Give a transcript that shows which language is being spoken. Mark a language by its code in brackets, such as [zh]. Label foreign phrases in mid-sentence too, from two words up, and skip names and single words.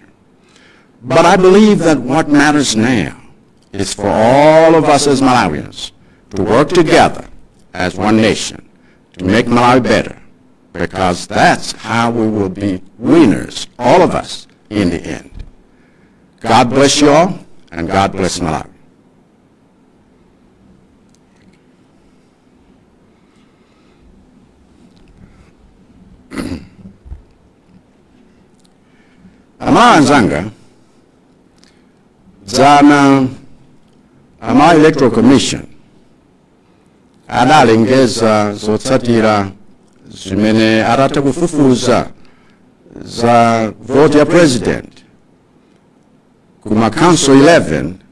[en] But I believe that what matters now is for all of us as Malawians to work together as one nation to make Malawi better, because that's how we will be winners, all of us, in the end. God bless you all, and God bless Malawi. [ny] Amalankhula dzana Malawi Electoral Commission adalengeza zotsatira zimene atatha kufufuza za vote ya president kuma council 11